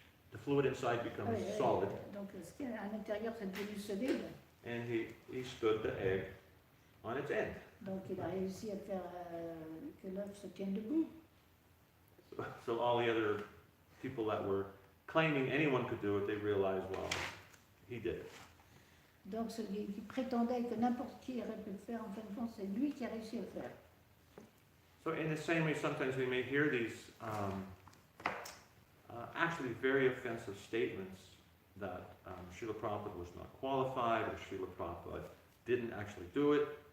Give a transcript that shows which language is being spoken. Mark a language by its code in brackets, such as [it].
[en] The fluid inside becomes solid. [fr] Donc ce qui est à l'intérieur, c'est devenu solide. [en] And he stood the egg on its end. [fr] Donc il a réussi à faire que l'œuf se tienne debout. [en] So all the other people that were claiming anyone could do it, they realized, well, he did it. [fr] Donc ceux qui prétendaient que n'importe qui aurait pu le faire, en fin de compte, c'est lui qui a réussi à le faire. [en] So in the same way, sometimes we may hear these actually very offensive statements that Srila Prabhupada was not qualified, or Srila Prabhupada didn't actually do it.